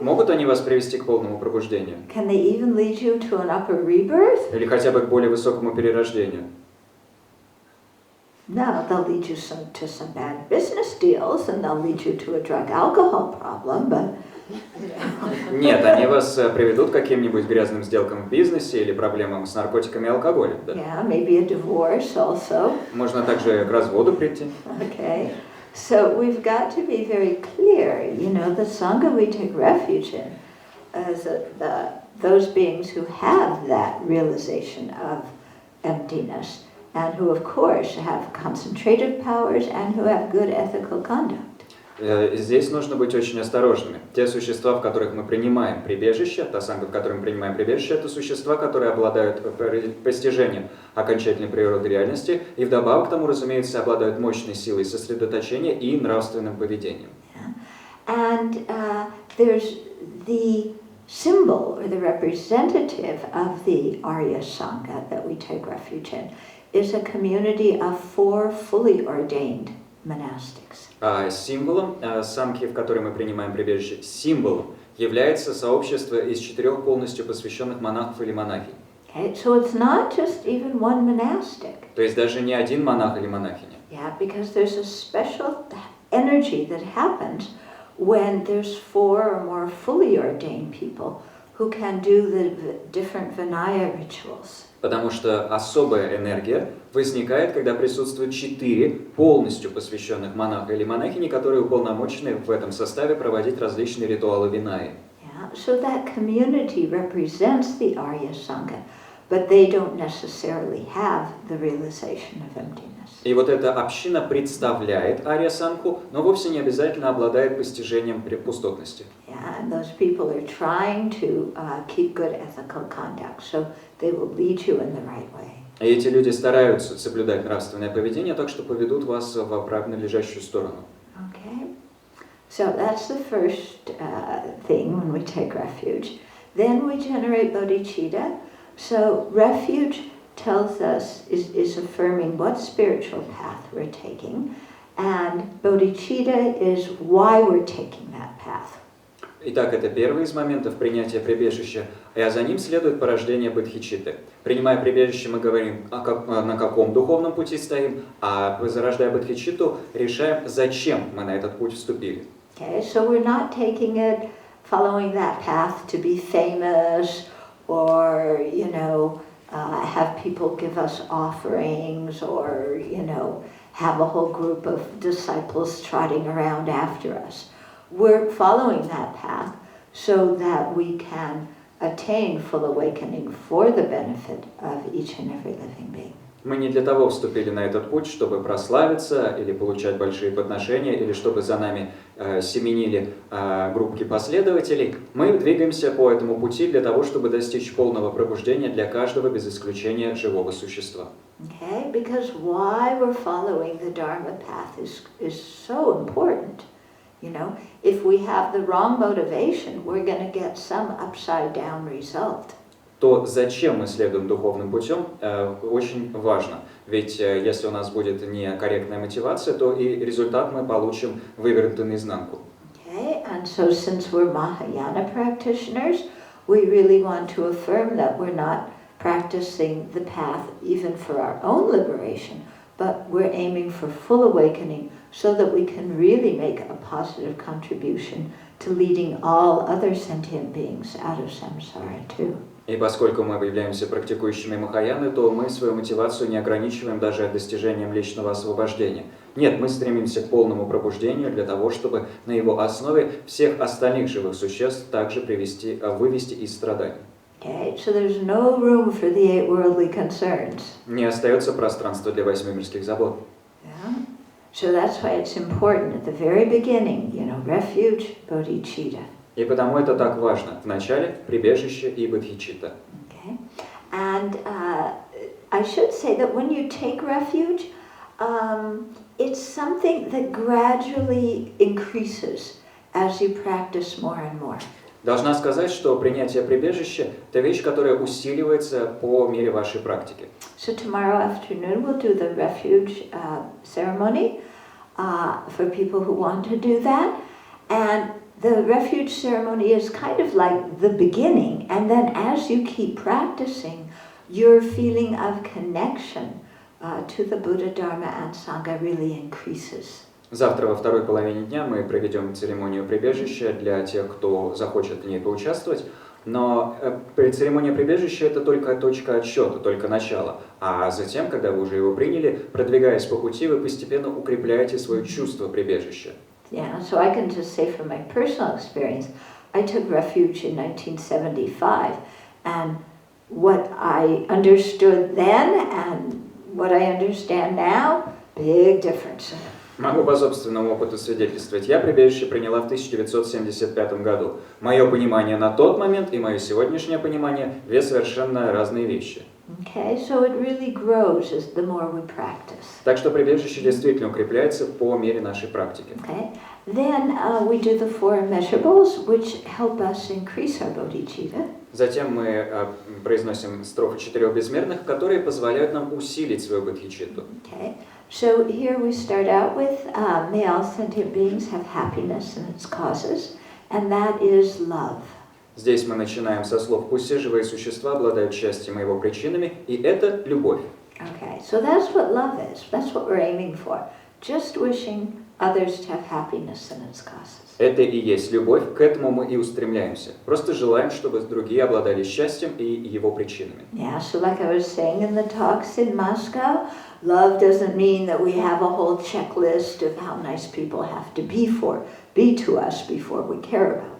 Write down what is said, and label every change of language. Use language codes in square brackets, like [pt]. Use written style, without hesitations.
[ru] Могут они вас привести к полному пробуждению? [en] Can they even lead you to an upper rebirth? [ru] Или хотя бы к более высокому перерождению? [en] No, they'll lead you to some bad business deals, and they'll lead you to a drug-alcohol problem, but... [ru] Нет, они вас приведут к каким-нибудь грязным сделкам в бизнесе или проблемам с наркотиками и алкоголем. Да? [en] Yeah, maybe a divorce also. [ru] Можно также к разводу прийти. [en] Okay, so we've got to be very clear. The Sangha we take refuge in is those beings who have that realization of emptiness, and who, of course, have concentrated powers and who have good ethical conduct. [ru] Здесь нужно быть очень осторожными. Те существа, в которых мы принимаем прибежище, та санга, в которой мы принимаем прибежище, это существа, которые обладают постижением окончательной природы реальности и вдобавок к тому, разумеется, обладают мощной силой сосредоточения и нравственным поведением. [en] And there's the symbol or the representative of the Arya Sangha that we take refuge in is a community of 4 fully ordained monastics. [ru] Символом самхи, в которой мы принимаем прибежище, символом является сообщество из 4 полностью посвященных монахов или монахинь. [en] Okay, so it's not just even one monastic. [ru] То есть даже не один монах или монахиня. [en] Yeah, because there's a special energy that happens when there's 4 or more fully ordained people who can do the different Vinaya rituals. [ru] Потому что особая энергия возникает, когда присутствует 4 полностью посвященных монаха или монахини, которые уполномочены в этом составе проводить различные ритуалы Винаи. [en] Yeah, so that community represents the Arya Sangha, but they don't necessarily have the realization of emptiness. [ru] И вот эта община представляет Арья-сангху, но вовсе не обязательно обладает постижением пустотности. [en] Yeah, and those people are trying to keep good ethical conduct, so they will lead you in the right way. [ru] И эти люди стараются соблюдать нравственное поведение, так что поведут вас в правильно лежащую сторону. [en] Okay, so that's the first thing when we take refuge. Then we generate bodhicitta. So refuge tells us, is affirming what spiritual path we're taking, and bodhicitta is why we're taking that path. [ru] Итак, это первый из моментов принятия прибежища, а за ним следует порождение бодхичитты. Принимая прибежище, мы говорим, на каком духовном пути стоим, а зарождая бодхичитту, решаем, зачем мы на этот путь вступили. [en] Okay, so we're not taking it, following that path to be famous, or, have people give us offerings, or, have a whole group of disciples trotting around after us. We're following that path so that we can attain full awakening for the benefit of each and every living being. [ru] Мы не для того вступили на этот путь, чтобы прославиться или получать большие подношения, или чтобы за нами семенили группки последователей. Мы двигаемся по этому пути для того, чтобы достичь полного пробуждения для каждого без исключения живого существа. [en] Okay, because why we're following the Dharma path is so important. If we have the wrong motivation, we're going to get some upside down result. [ru] То, зачем мы следуем духовным путем, очень важно. Ведь если у нас будет некорректная мотивация, то и результат мы получим вывернутый наизнанку. [en] Okay, and so since we're Mahayana practitioners, we really want to affirm that we're not practicing the path even for our own liberation, but we're aiming for full awakening so that we can really make a positive contribution to leading all other sentient beings out of samsara too. [ru] И поскольку мы являемся практикующими махаяны, то мы свою мотивацию не ограничиваем даже достижением личного освобождения. Нет, мы стремимся к полному пробуждению для того, чтобы на его основе всех остальных живых существ также вывести из страданий. [en] Okay, so there's no room for the 8 worldly concerns. [ru] Не остается пространства для 8 мирских забот. [en] Yeah. So that's why it's important at the very beginning, refuge, bodhicitta. [ru] И потому это так важно. В начале прибежище и бодхичитта. [en] Okay. And I should say that when you take refuge, it's something that gradually increases as you practice more and more. [ru] Должна сказать, что принятие прибежища – это вещь, которая усиливается по мере вашей практики. [en] So tomorrow afternoon we'll do the refuge ceremony for people who want to do that. And the refuge ceremony is kind of like the beginning. And then as you keep practicing, your feeling of connection to the Buddha, Dharma and Sangha really increases. [ru] Завтра во второй половине дня мы проведем церемонию прибежища для тех, кто захочет в ней поучаствовать. Но церемония прибежища – это только точка отсчета, только начало. А затем, когда вы уже его приняли, продвигаясь по пути, вы постепенно укрепляете свое чувство прибежища. [en] Yeah, so I can just say from my personal experience, I took refuge in 1975, and what I understood then and what I understand now Big difference. [ru] Могу по собственному опыту свидетельствовать. Я прибежище приняла в 1975 году. Мое понимание на тот момент и мое сегодняшнее понимание – две совершенно разные вещи. [en] Okay, so it really grows as the more we practice. [ru] Так что прибежище действительно укрепляется по мере нашей практики. [en] Okay, then we do the four immeasurables, which help us increase our bodhicitta. [ru] Затем мы произносим строфы четырех безмерных, которые позволяют нам усилить свою бодхичитту. [en] Okay, so here we start out with may all sentient beings have happiness and its causes, and that is love. [ru] Здесь мы начинаем со слов «Пусть все живые существа обладают счастьем и его причинами», и это любовь. [en] Okay, so that's what love is. That's what we're aiming for. Just wishing others to have happiness and its causes. [ru] Это и есть любовь, к этому мы и устремляемся. Просто желаем, чтобы другие обладали счастьем и его причинами. [en] Yeah, so like I was saying in the talks in Moscow, love doesn't mean that we have a whole checklist of how nice people have to be to us before we care about them.